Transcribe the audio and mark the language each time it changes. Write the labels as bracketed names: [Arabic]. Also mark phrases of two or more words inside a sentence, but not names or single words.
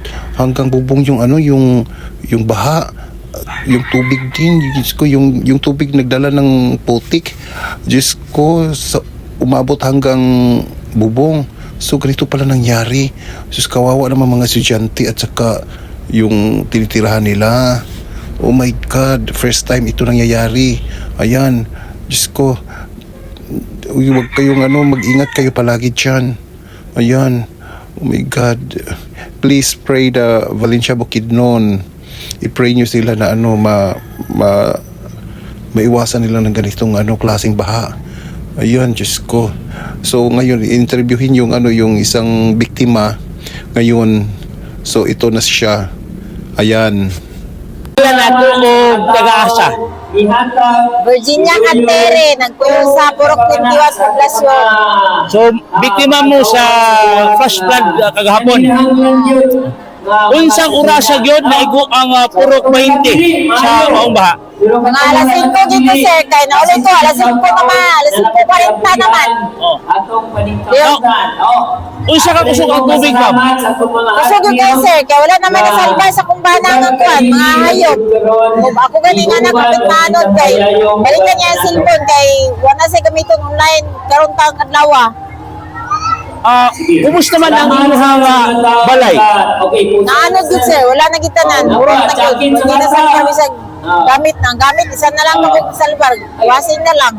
[Filipino] Hanggang bubong yung yung baha. Yung tubig din, Diyos ko, yung tubig nagdala ng putik. Diyos ko, umabot hanggang bubong. So, ganito pala nangyari. Diyos, kawawa naman mga estudyante at saka yung tinitirahan nila. [English] Oh my God, first time [Filipino] ito nangyayari. Ayan, Diyos ko, huwag kayong mag-ingat kayo palagi dyan. Ayan. [English] Oh my God. Please pray the Valencia Bukidnon. [Filipino] I-pray nyo sila na maiwasan nila ng ganitong klaseng baha. Ayan, Diyos ko. So ngayon, interviewin yung isang biktima. Ngayon, so ito na siya. Ayan. [Cebuano] Nato o taga-asa. Virginia Cantere, nagpuyo sa Purok 21 Poblasyon. So, biktima mo sa [English] flash flood [Cebuano] kagahapon. Unsang orasa gyud na igo ang Purok 20 sa maong baha? Mga alas 5 dito sir, kaya naulit ko, alas 5 naman, alas 5:40 naman. Unsa ka kusog ang tubig, ma'am? Kusog yun kayo sir, kaya wala naman nasalba sa kumbana ng kuwan, mga hayop. Kung ako galing nga nakapit na kay balikan niya yung cellphone, kay wala sa gamiton online, karon tang kadlawa. Kumusta man ang inyong balay? Naanod yun sir, wala na gitanan, urong na yun. Hindi na salbar, bisag gamit, isa na lang ako salbar, washing na lang.